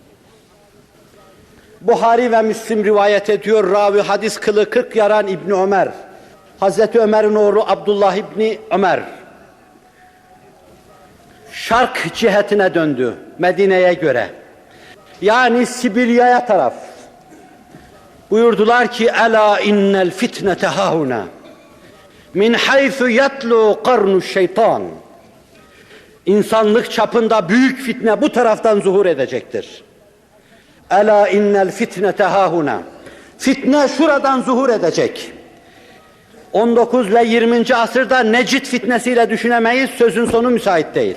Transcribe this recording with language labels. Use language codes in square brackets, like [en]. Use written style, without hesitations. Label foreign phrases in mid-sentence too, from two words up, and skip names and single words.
[tr] Buhari ve Müslim rivayet ediyor, ravi hadis kılı 40 yaran İbni Ömer. Hazreti Ömer'in oğlu Abdullah İbni Ömer. Şark cihetine döndü Medine'ye göre. Yani Sibirya'ya taraf. Buyurdular ki [ar] ألا إن الفتنة هاهنا من حيث يطلع قرن الشيطان. [tr] İnsanlık çapında büyük fitne bu taraftan zuhur edecektir. [ar] ألا إن الفتنة هاهنا. [tr] Fitne şuradan zuhur edecek. 19 ile 20. asırda Necid fitnesiyle düşünemeyiz, sözün sonu müsait değil.